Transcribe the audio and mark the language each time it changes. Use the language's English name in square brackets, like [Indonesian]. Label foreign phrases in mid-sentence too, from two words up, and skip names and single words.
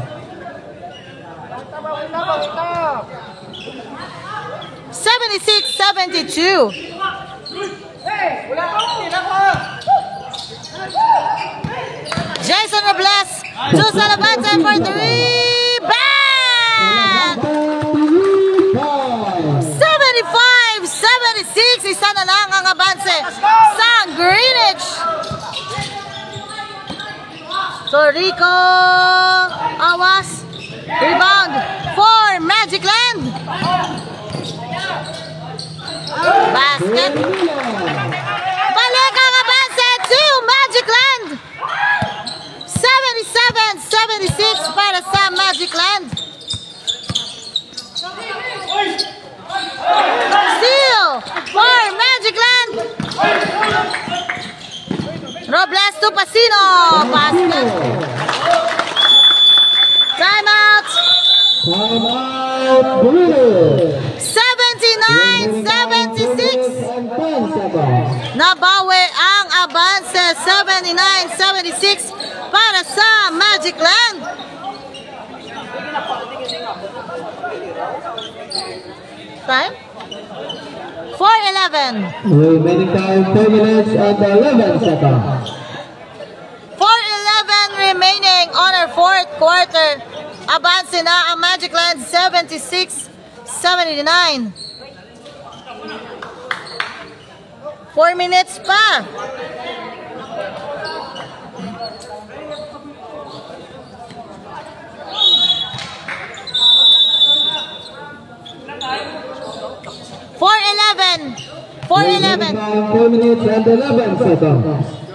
[English] 76-72. Jason Robles to Salavante for 3. Bang! 75-76. [Filipino] Isa na lang ang abanse sa Greenwich. Torrico. Awas. [English] Rebound for Magic Land. Basket. [Filipino] Balik ang abanse to Magic Land. 77-76 para sa Magic Land. [English] Steal for Magic Land. Robles to Pasino. Basket. Timeout. Timeout. Greenwich. [Filipino] 79-76. Nabawi ang abanse. 79-76 para sa Magic Land. [English] Time? 4:11. Remaining time 4 minutes and 11 seconds. 4:11 remaining on our fourth quarter. [Filipino] Abanse na ang Magic Land 76-79. 4 minutes pa. [English] Remaining time 4 minutes and 11 seconds.